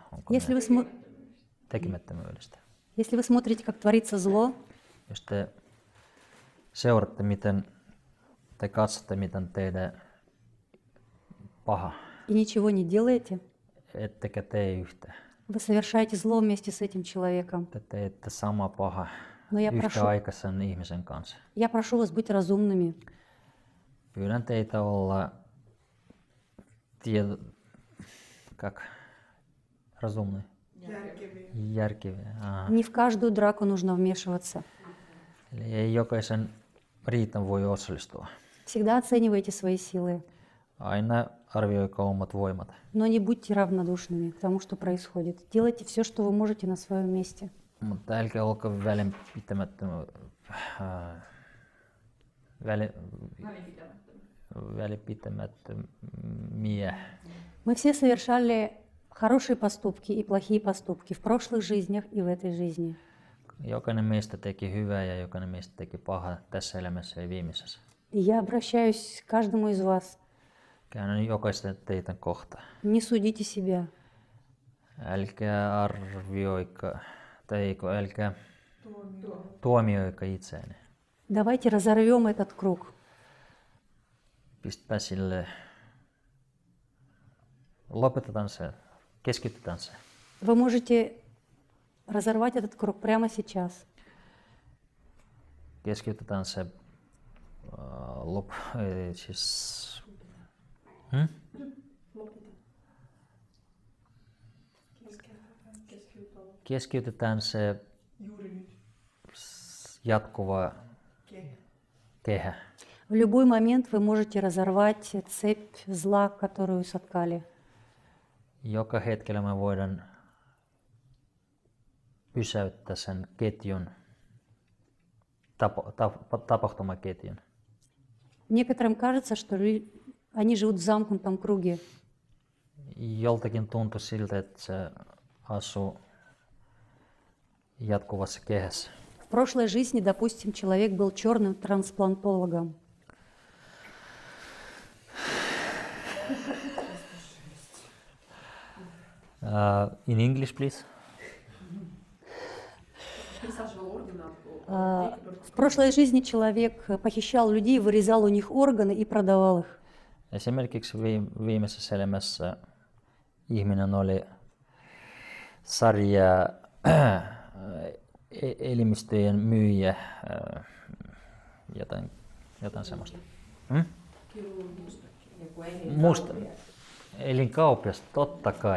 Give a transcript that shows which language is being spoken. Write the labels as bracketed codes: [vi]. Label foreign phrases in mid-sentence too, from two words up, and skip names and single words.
[fi] Tekemättömyydestä. [ru] Если вы смотрите, как творится зло, [fi] jos te seuraatte, tai katsotte, miten teidän paha, [ru] и nичего не делаете, [fi] ettekä tee yhtään. [ru] вы совершаете зло вместе с этим человеком. [fi] Te teette sama paha [ru] Но я [fi] yhtäaikaisen ihmisen kanssa. [ru] Я прошу вас быть разумными. [fi] Pyydän teitä olla разумные. Järkeviä. [ru] Не в каждую драку нужно вмешиваться. [fi] Eli ei jokaisen riitan voi osallistua. [ru] Всегда оценивайте свои силы. [fi] Aina arvioikaa omat voimat. [ru] Но не будьте равнодушными к тому, что происходит. Делайте все, что вы можете на своем месте. [fi] Mutta älkää olko välinpitämättömiä. [ru] Мы все совершали хорошие поступки и плохие поступки в прошлых жизнях и в этой жизни. [fi] Jokainen meistä teki hyvää ja jokainen meistä teki pahaa tässä elämässä ja viimeisessä. [ru] И я обращаюсь к каждому из вас. [fi] Käännän jokaista teitä kohtaan. [ru] Не судите себя. [fi] Älkää arvioika, älkää tuomioika itseänne. [ru] Давайте разорвем этот круг. [fi] Pistää sille Lopetetaan se, keskitytään se. [ru] Вы можете разорвать этот круг прямо сейчас. [fi] Keskitytään se siis keskitytään se jatkuva kehä. [ru] В любой момент вы можете разорвать цепь зла, которую соткали. [fi] Joka hetkellä me voidaan pysäyttää sen ketjun, tapahtumaketjun. [ru] Некоторым кажется, что они живут в замкнутом круге. [fi] Joltakin tuntuu siltä, että se asuu jatkuvassa kehässä. [ru] В прошлой жизни, допустим, человек был черным трансплантологом. [en] In English, please. [ru] В прошлой жизни человек похищал людей, вырезал у них органы и продавал их. [fi] Esimerkiksi viimeisessä elämässä ihminen oli sarja elimistöjen myyjä, jotain semmoista. Musta elinkauppias, totta kai.